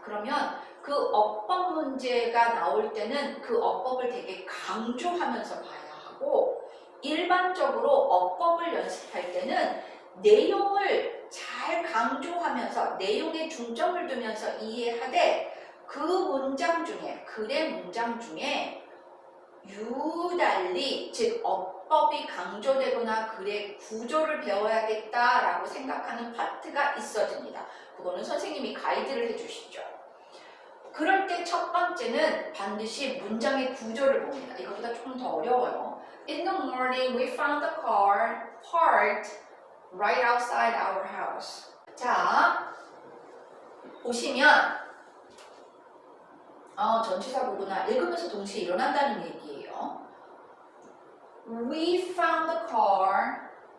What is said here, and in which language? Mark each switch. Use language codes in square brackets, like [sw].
[ko] 그러면 그 어법 문제가 나올 때는 그 어법을 되게 강조하면서 봐야 하고 일반적으로 어법을 연습할 때는 내용을 잘 강조하면서 내용에 중점을 두면서 이해하되 그 문장 중에 글의 문장 중에 유달리 즉 어법이 강조되거나 글의 구조를 배워야겠다라고 생각하는 파트가 있어집니다. 그거는 선생님이 가이드를 해주시죠. 그럴 때 첫 번째는 반드시 문장의 구조를 봅니다. 이것보다 조금 더 어려워요. [en] In the morning we found the car parked right outside our house. [ko] 자, 보시면 전치사구구나. 읽으면서 동시에 일어난다는 얘기예요. [en] We found the car.